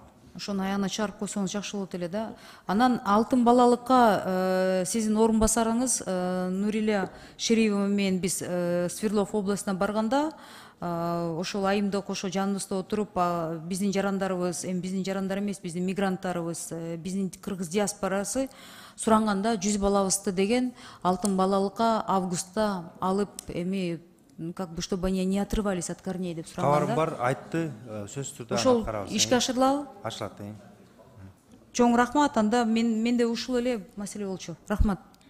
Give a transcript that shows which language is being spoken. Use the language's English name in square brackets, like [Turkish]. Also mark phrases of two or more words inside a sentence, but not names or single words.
[Kyrgyz] Ошону аягына чыгарып койсоңуз жакшы болот эле да. Анан алтын балалыкка сиздин орун басарыңыз Нуриле Шериева менен биз Свердлов областына барганда ошол айымда кошо жаныбызда отуруп биздин жарандарыбыз, эми биздин жарандар эмес, биздин мигранттарыбыз, биздин кыргыз диаспорасы суранганда 100 балабызды деген алтын балалыкка августта алып эми [Russian] как бы чтобы они не отрывались от корней [Kyrgyz] деп суранганда. Кабарым бар, айтты, сөз түрдө Ошол аткарабыз. ишке ашырылабы? Ашылат. Чоң рахмат, анда менде ушул эле маселе болчу. Рахмат.